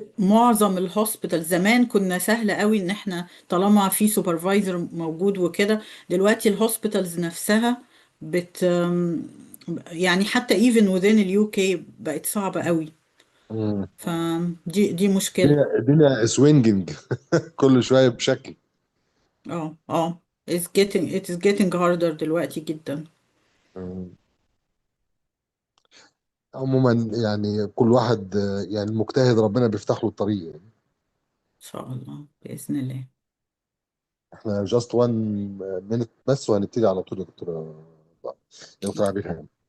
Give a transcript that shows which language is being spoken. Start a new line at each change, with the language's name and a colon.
Arabic: معظم الهوسبيتال زمان كنا سهل قوي ان احنا طالما في سوبرفايزر موجود وكده. دلوقتي الهوسبيتالز نفسها بت آم، يعني حتى
English: even within
Arabic: اليو كي بقت صعبة قوي. مم. فدي مشكلة. الدنيا سوينجنج كل شويه بشكل.
English: اه it is getting harder
Arabic: دلوقتي جدا. مم. عموما يعني كل واحد يعني مجتهد ربنا بيفتح له الطريق يعني. ان شاء الله بإذن الله. احنا
English: just one minute
Arabic: بس وهنبتدي على طول يا دكتور. يا دكتور أكيد. عبير هاني.